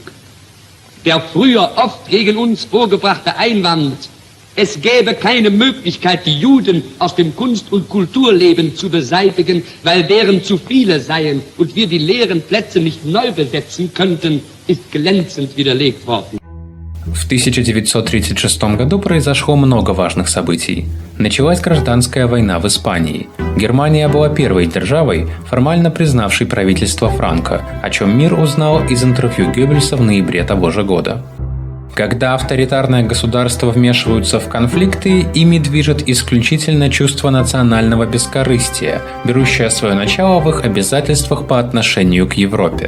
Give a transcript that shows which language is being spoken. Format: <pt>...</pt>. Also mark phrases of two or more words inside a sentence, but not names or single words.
<de>Der früher oft gegen uns vorgebrachte Einwand, es gäbe keine Möglichkeit, die Juden aus dem Kunst- und Kulturleben zu beseitigen, weil deren zu viele seien und wir die leeren Plätze nicht neu besetzen könnten, ist glänzend widerlegt worden.</de> <ru>В 1936 году произошло много важных событий. Началась гражданская война в Испании. Германия была первой державой, формально признавшей правительство Франко, о чем мир узнал из интервью Геббельса в ноябре того же года. Когда авторитарные государства вмешиваются в конфликты, ими движет исключительно чувство национального бескорыстия, берущее свое начало в их обязательствах по отношению к Европе.</ru>